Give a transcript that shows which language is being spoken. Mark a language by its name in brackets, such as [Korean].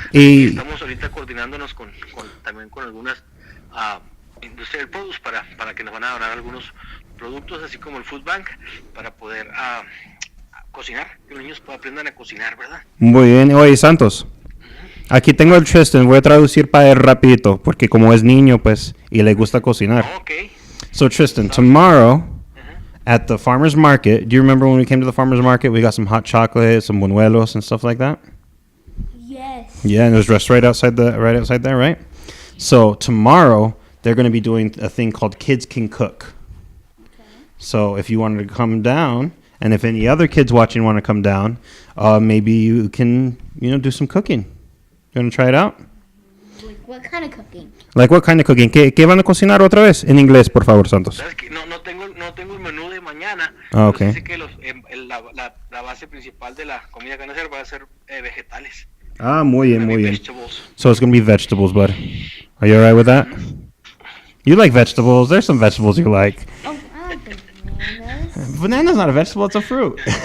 [Spanish] Y estamos ahorita coordinándonos también con algunas industrial products para que nos van a donar algunos productos, así como el Food Bank, para poder cocinar, que los niños aprendan a cocinar, ¿verdad? Muy bien. Oye, Santos, Aquí tengo el Tristan, voy a traducir para él rapidito, porque como es niño, pues, y le gusta cocinar. [English] Okay. So Tristan, tomorrow at the farmer's market, do you remember when we came to the farmer's market? We got some hot chocolate, some buñuelos and stuff like that. Yes. Yeah, and it was just right outside there, right? So tomorrow they're going to be doing a thing called Kids Can Cook. So if you wanted to come down, and if any other kids watching want to come down, maybe you can, do some cooking. You want to try it out? Like what kind of cooking? Like what kind of cooking? [Spanish] ¿Qué van a cocinar otra vez? En inglés, por favor, Santos. Sabes que no tengo el menú de mañana. Ah, okay. Sé que la base principal de la comida que van a hacer va a ser vegetales. Ah, muy bien, muy bien. [English] Vegetables. So it's going to be vegetables, bud. Are you all right with that? You like vegetables. There's some vegetables you like. Oh, I like bananas. Banana's not a vegetable, it's a fruit.